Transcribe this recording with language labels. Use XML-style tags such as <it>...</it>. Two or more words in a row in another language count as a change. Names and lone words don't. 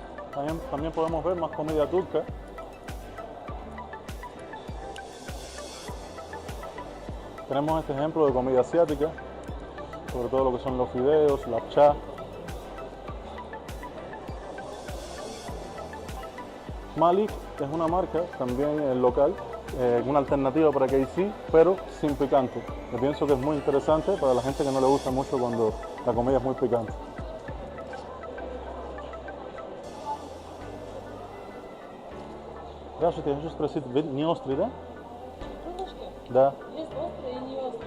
<es>También podemos ver más comida turca. Tenemos este ejemplo de comida asiática, sobre todo lo que son los fideos, la cha. Malik es una marca, también local, una alternativa para KFC, pero sin picante. Yo pienso que es muy interesante para la gente que no le gusta mucho cuando la comida es muy picante.</es> <ru>Здравствуйте, я хочу спросить, вы не острый, да? Да. Есть острый и не острый.</ru>